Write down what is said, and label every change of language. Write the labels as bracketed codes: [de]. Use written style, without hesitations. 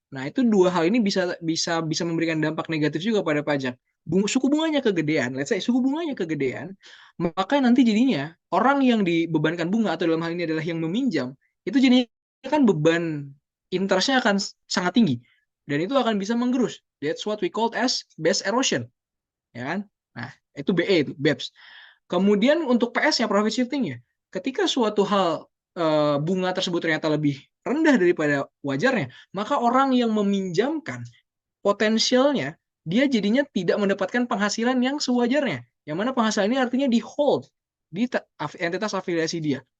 [id] Nah, itu dua hal ini bisa bisa bisa memberikan dampak negatif juga pada pajak. Suku bunganya kegedean, [en] let's say [id] suku bunganya kegedean, maka nanti jadinya orang yang dibebankan bunga atau dalam hal ini adalah yang meminjam, itu jadinya kan beban interestnya akan sangat tinggi dan itu akan bisa menggerus. [en] That's what we call as base erosion, [id] ya kan? Nah, itu BE itu BEPS. Kemudian untuk PS-nya profit shifting-nya, ketika suatu hal bunga tersebut ternyata lebih rendah daripada wajarnya, maka orang yang meminjamkan potensialnya dia jadinya tidak mendapatkan penghasilan yang sewajarnya. Yang mana penghasilan ini artinya di hold di entitas afiliasi dia.